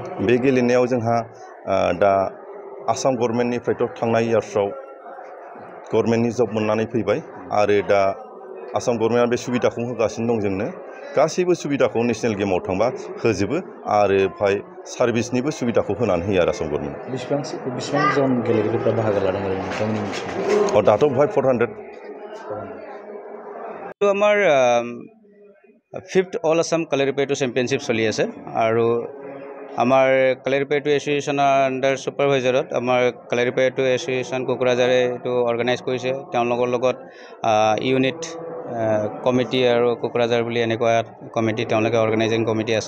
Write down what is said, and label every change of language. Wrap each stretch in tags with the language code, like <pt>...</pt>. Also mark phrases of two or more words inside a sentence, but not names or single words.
<brx>बे गेलेनायाव जोंहा दा आसाम गभर्नमेन्टनिफ्रायथ' थांनाय इयार्सआव गभर्नमेन्टनि जब मोननानै फैबाय आरो दा आसाम गभर्नमेन्टआ बे सुबिदाखौ होगासिनो दं जोंनो। गासैबो सुबिदाखौ नेसनेल गेमाव थांबा होजोबो आरो बेवहाय सार्भिसनिबो सुबिदाखौ होनानै होयो आरो आसाम गभर्नमेन्टआ। बेसेबां जन गेलेगिरिफ्रा बाहागो लादों नोंथांमोननि मिथिनायाव? दाथ' बेवहाय 400।</brx> <as>আমাৰ 5th অল আসাম কালাৰিপাইটো চেম্পিয়নশ্বিপ চলি আছে আৰু আমাৰ কালাৰিপাইটো এছ'চিয়েশ্যনৰ</as> <en>under supervisorত</en> <as>আমাৰ কালাৰিপাইটো এছ'চিয়েশ্যন কোকৰাঝাৰে এইটো অৰ্গেনাইজ কৰিছে। তেওঁলোকৰ লগত</as> <en>unit committee</en> <as>আৰু কোকৰাঝাৰ বুলি এনেকুৱা কমিটি, তেওঁলোকে</as> <en>organizing committee</en> <as>আছে।</as>